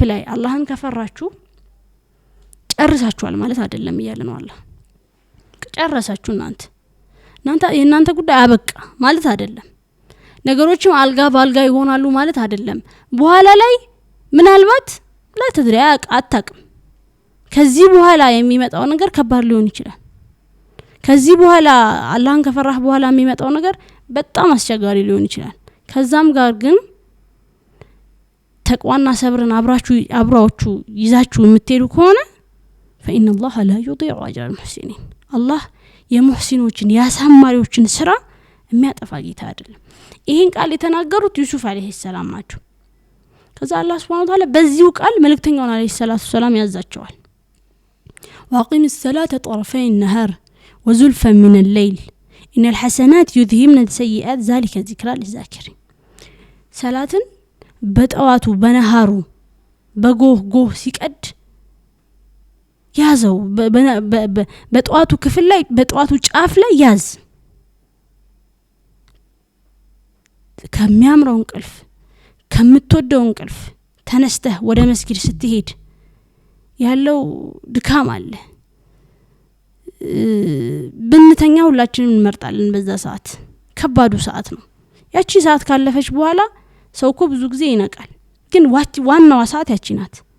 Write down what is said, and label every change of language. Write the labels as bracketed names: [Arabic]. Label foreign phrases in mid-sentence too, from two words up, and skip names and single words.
[Amharic] ላይ አላህን ከፈራችሁ ጨርሳችኋል ማለት አይደለም ይያለ ነው አላህ ጨርሳችሁ እናንተ የእናንተ ጉዳይ አበቃ ማለት አይደለም ነገሮችም አልጋ ባልጋ ይሆናሉ ማለት አይደለም በኋላ ላይ ምናልባት ለተድሪያ አጣቅም ከዚህ በኋላ የሚመጣው ነገር ከባድ ሊሆን ይችላል ከዚህ በኋላ አላህን ከፈራህ በኋላ የሚመጣው ነገር በጣም አስቸጋሪ ሊሆን ይችላል ከዛም ጋር ግን ተቋና ሰብርን አብራችሁ ይዛችሁ የምትሄዱ ከሆነ [Arabic] فإن الله لا يضيع أجر المحسنين الله [Amharic] የሙህሲኖችን ያሳማሪዎችን ስራ የሚያጠፋ ጌታ አይደለም ይሄን ቃል የተናገሩት [Arabic] يوسف عليه السلام [Amharic] ናቸው ከዛ አላህ [Arabic] سبحانه وتعالى [Amharic] በዚሁ ቃል መልእክተኛውን [Arabic] عليه الصلاة السلام [Amharic] ያዛቸዋል [Arabic] واقم الصلاه طرفي النهار وزلفا من الليل ان الحسنات يذهبن السيئات ذلك ذكرى للذاكرين [Amharic] ሰላትን በጠዋቱ በነሃሩ በጎህ ሲቀድ ያዘው በጠዋቱ ክፍል ላይ በጠዋቱ ጫፍ ላይ ያዝ ከሚያምረው እንቅልፍ ከምትወደው እንቅልፍ ተነስተህ ወደ መስጊድ ስትሄድ ያለው ድካም አለ ብንተኛ ሁላችንም እንመርጣለን በዛ ሰዓት ከባዱ ሰዓት ነው ያቺ ሰዓት ካለፈች በኋላ ሰውኮ ብዙ ጊዜ ይነቃል ግን ዋናው ሰዓት ያቺ ናት